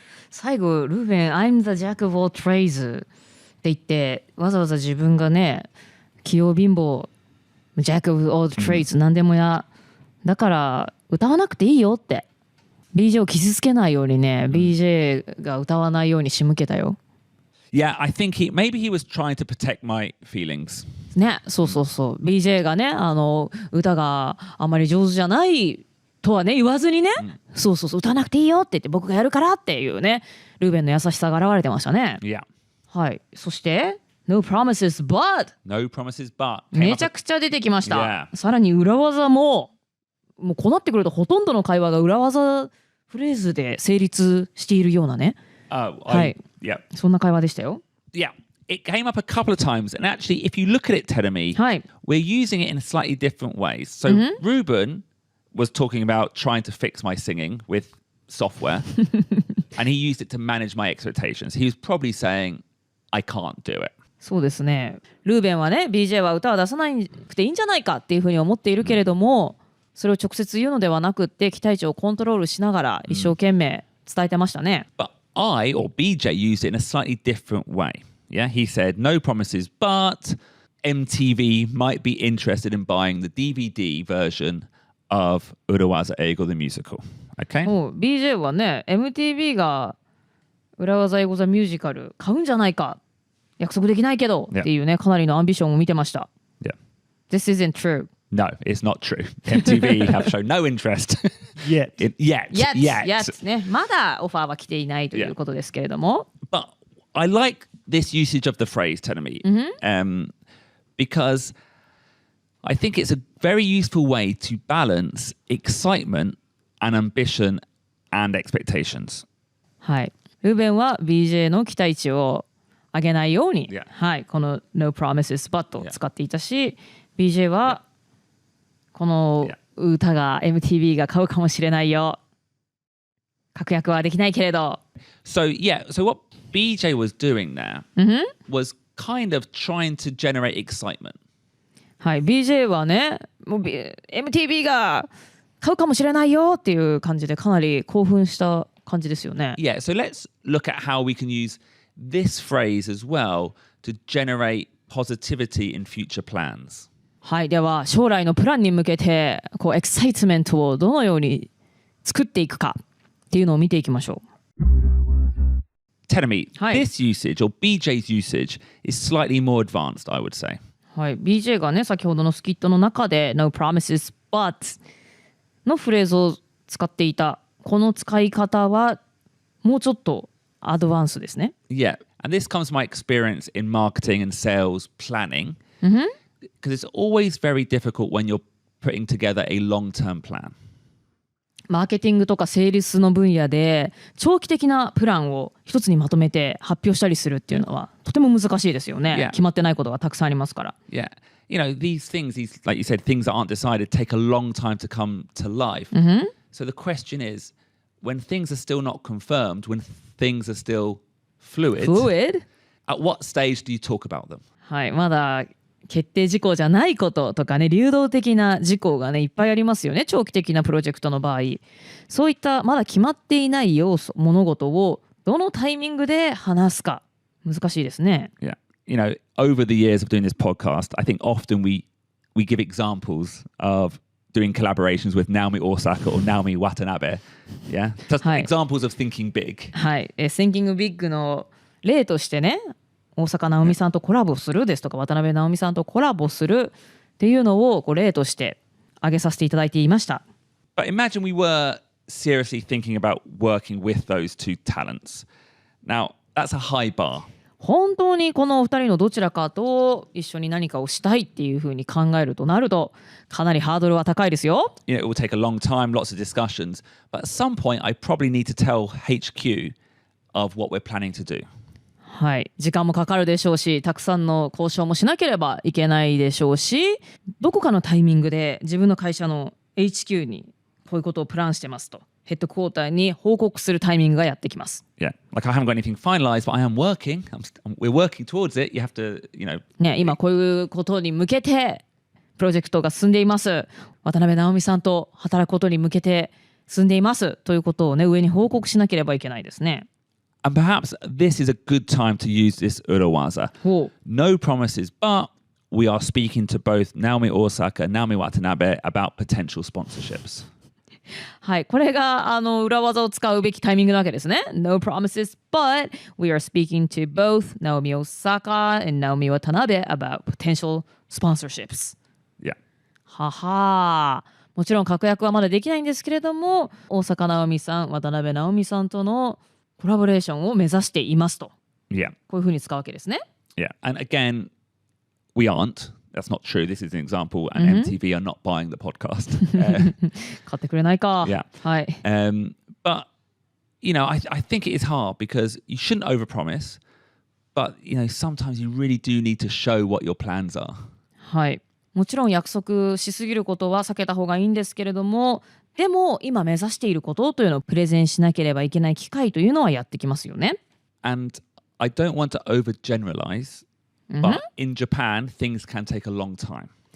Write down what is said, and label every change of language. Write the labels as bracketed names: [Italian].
[Japanese] 最後ルーベン [English] I'm the jack of all trades [Japanese] って言ってわざわざ自分がね器用貧乏 [English] jack of all trades、 [Japanese] 何でもやだから歌わなくていいよって BJ を傷つけないようにね、BJ が歌わないように仕向けたよ。 [English] Yeah, I think maybe he was trying to protect my feelings. [Japanese] ね、そう BJ がね歌があまり上手じゃないとはね言わずにね、そう歌わなくていいよって言って僕がやるからっていうねルーベンの優しさが現れてましたね。 [English] Yeah. [Japanese] はい。そして [English] No promises but No promises but [Japanese] めちゃくちゃ出てきました。 [English] Yeah. [Japanese] さらに裏技もうこうなってくるとほとんどの会話が裏技フレーズで成立しているようなね。はい。 [English] Yeah. [Japanese] そんな会話でしたよ。 [English] Yeah. It came up a couple of times, and actually, if you look at it, Terumi, [Japanese] はい。 [English] we're using it in slightly different ways. So Ruben was talking about trying to fix my singing with software, and he used it to manage my expectations. He was probably saying, I can't do it. [Japanese] そうですね。ルーベンはね、BJ は歌を出さなくていいんじゃないかっていうふうに思っているけれども、それを直接言うのではなくって、期待値をコントロールしながら一生懸命伝えてましたね。 [English] But I or BJ used it in a slightly different way. Yeah, he said, no promises, but MTV might be interested in buying the DVD version of 裏技英語 the musical. Okay? [Japanese] BJ はね、MTV が裏技英語 the musical 買うんじゃないか。約束できないけど、っていうね、かなりのアンビションを見てました。 [English] Yeah. This isn't true. No, it's not true. MTV have shown no interest Yet. [Japanese] Yet ね、まだオファーは来ていないということですけれども。 [English] But I like this usage of the phrase, Tenami, because I think it's a very useful way to balance excitement and ambition and expectations. [Japanese] はい。ルーベンは BJ の期待値を上げないように、 [English] Yeah. [Japanese] はい、この [English] No Promises But [Japanese] を使っていたし、BJ はこの歌が MTV が買うかもしれないよ。確約はできないけれど。 [English] So what BJ was doing there was kind of trying to generate excitement. [Japanese] はい、BJ はね、もう MTV が買うかもしれないよっていう感じでかなり興奮した感じですよね。 [English] Yeah, so let's look at how we can use this phrase as well to generate positivity in future plans. [Japanese] はい、では将来のプランに向けてこうエキサイトメントをどのように作っていくかっていうのを見ていきましょう。 [English] Tenami, Hi. this usage or BJ's usage is slightly more advanced, I would say. [Japanese] はい、BJ がね先ほどのスキットの中で [English] No promises but [Japanese] のフレーズを使っていたこの使い方はもうちょっとアドバンスですね。 [English] Yeah, and this comes from my experience in marketing and sales planning, because it's always very difficult when you're putting together a long-term plan. [Japanese] マーケティングとかセールスの分野で長期的なプランを一つにまとめて発表したりするっていうのはとても難しいですよね。 [English] Yeah. [Japanese] 決まってないことがたくさんありますから。 [English] Yeah, you know, these things, these, like you said, things that aren't decided take a long time to come to life. So the question is, when things are still not confirmed, when things are still fluid, at what stage do you talk about them? [Japanese] はい、まだ決定事項じゃないこととかね、流動的な事項がねいっぱいありますよね。長期的なプロジェクトの場合、そういったまだ決まっていない要素、物事をどのタイミングで話すか難しいですね。 [English] Yeah, you know, over the years of doing this podcast, I think often we give examples of doing collaborations with Naomi Osaka or Naomi Watanabe. Yeah, just examples of thinking big. [Japanese] はい、 [English] Thinking Big [Japanese] の例としてね、大坂なおみさんとコラボするですとか渡辺直美さんとコラボするっていうのをこう例として挙げさせていただいていました。 [English] But imagine we were seriously thinking about working with those two talents. Now, that's a high bar. [Japanese] 本当にこのお二人のどちらかと一緒に何かをしたいっていうふうに考えるとなるとかなりハードルは高いですよ。 [English] You know, it will take a long time, lots of discussions. But at some point, I probably need to tell HQ of what we're planning to do. [Japanese] はい、時間もかかるでしょうし、たくさんの交渉もしなければいけないでしょうし、どこかのタイミングで自分の会社の HQ にこういうことをプランしてますとヘッドクォーターに報告するタイミングがやってきます。 [English] Yeah, like I haven't got anything finalized, but I am working. We're working towards it. You have to, you know. [Japanese] ね、今こういうことに向けてプロジェクトが進んでいます。渡辺直美さんと働くことに向けて進んでいますということをね、上に報告しなければいけないですね。 [English] And perhaps this is a good time to use this urawaza. No promises, but we are speaking to both Naomi Osaka and Naomi Watanabe about potential sponsorships. [Japanese] はい、これが裏技を使うべきタイミングなわけですね。 [English] No promises, but we are speaking to both Naomi Osaka and Naomi Watanabe about potential sponsorships. Yeah. [Japanese] ははもちろん確約はまだできないんですけれども、大坂なおみさん、渡辺直美さんとのコラボレーションを目指していますと。 [English] Yeah. [Japanese] こういうふうに使うわけですね。 [English] Yeah. And again, we aren't. That's not true. This is an example, and MTV are not buying the podcast. [Japanese] 買ってくれないか。 [English] Yeah. [Japanese] はい。 [English] But, you know, I think it is hard because you shouldn't overpromise, but, you know, sometimes you really do need to show what your plans are. [Japanese] はい。もちろん約束しすぎることは避けた方がいいんですけれども、でも今目指していることというのをプレゼンしなければいけない機会というのはやってきますよね。 [English] And I don't want to overgeneralize, but in Japan, things can take a long time.